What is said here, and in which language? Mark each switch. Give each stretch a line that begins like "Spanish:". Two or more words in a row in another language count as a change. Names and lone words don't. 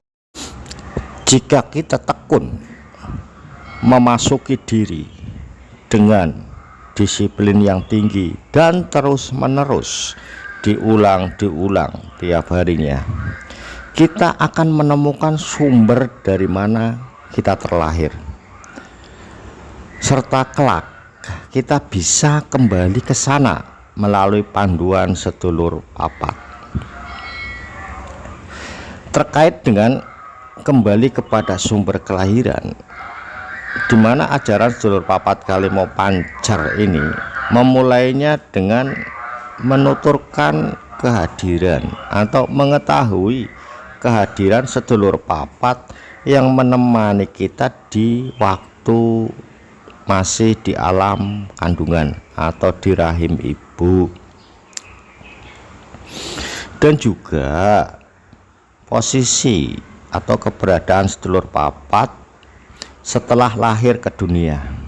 Indonesian: Jika kita tekun memasuki diri dengan disiplin yang tinggi dan terus-menerus diulang tiap harinya, kita akan menemukan sumber dari mana kita terlahir, serta kelak kita bisa kembali ke sana melalui panduan
Javanese: sedulur papat.
Indonesian: Terkait dengan kembali kepada sumber kelahiran, di mana ajaran
Javanese: sedulur papat kalimo pancer
Indonesian: ini memulainya dengan menuturkan kehadiran atau mengetahui kehadiran
Javanese: sedulur papat
Indonesian: yang menemani kita di waktu masih di alam kandungan atau di rahim ibu, dan juga posisi atau keberadaan
Javanese: sedulur papat
Indonesian: setelah lahir ke dunia.